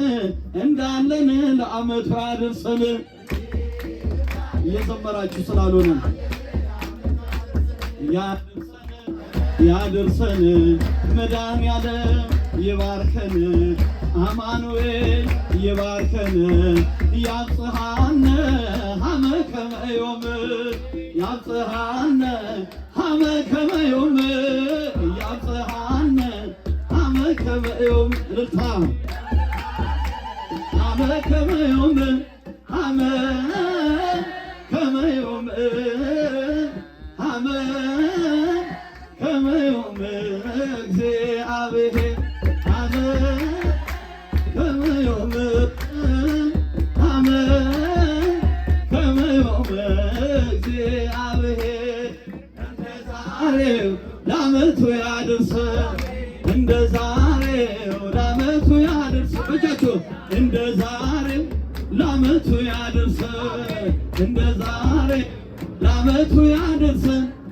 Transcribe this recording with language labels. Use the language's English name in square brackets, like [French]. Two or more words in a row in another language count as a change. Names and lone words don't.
[Amharic] ለዓመቱ ያድርሰን። እየዘመራችሁ ስላልሆነ ያድርሰን መድኃኒዓለም ይባርከን አማኑኤል ይባርከን [Geez] ያብጽሐነ ሀመ ከመ ዮም ያብጽሐነ ሀመ ከመ ዮም ያብጽሐነ ሀመ ከመ ዮም ልልታ ሀመ ከመ ዮም ሀመ ከመ ዮም ሀመ ከመ ዮም እግዚአብሔር ሀመ ከመ ዮም ሀመ ከመ ዮም [Amharic] እግዚአብሔር እንደ ዛሬው ለዓመቱ ያድርሰን እንደ ዛሬው ለዓመቱ ያድርሰን። በእጃችሁ እንደ ዛሬው ለዓመቱ ያድርሰን እንደ ዛሬው ለዓመቱ ያድርሰን